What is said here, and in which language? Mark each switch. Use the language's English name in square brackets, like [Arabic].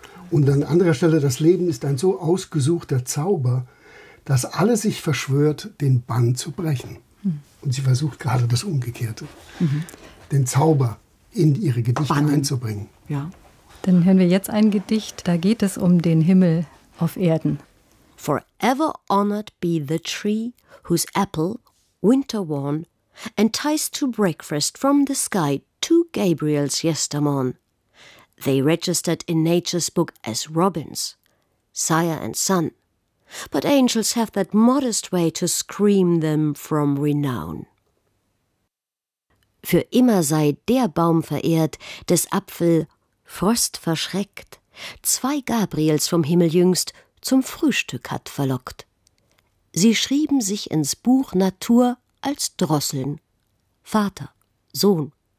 [German] Und an anderer Stelle, das Leben ist ein so ausgesuchter Zauber, dass alle sich verschwört, den Bann zu brechen. Und sie versucht gerade das Umgekehrte, den Zauber in ihre Gedichte einzubringen. Ja. Dann hören wir jetzt ein Gedicht, da geht es um den Himmel auf Erden. [English] Forever honored be the tree, whose apple, winter-worn, enticed to breakfast from the sky two Gabriels yestermorn. They registered in nature's book as robins, sire and son, but angels have that modest way to scream them from renown. [German] Für immer sei der Baum verehrt, des Apfel Frost verschreckt, zwei Gabriels vom Himmel jüngst zum Frühstück hat verlockt. Sie schrieben sich ins Buch Natur als Drosseln, Vater, Sohn.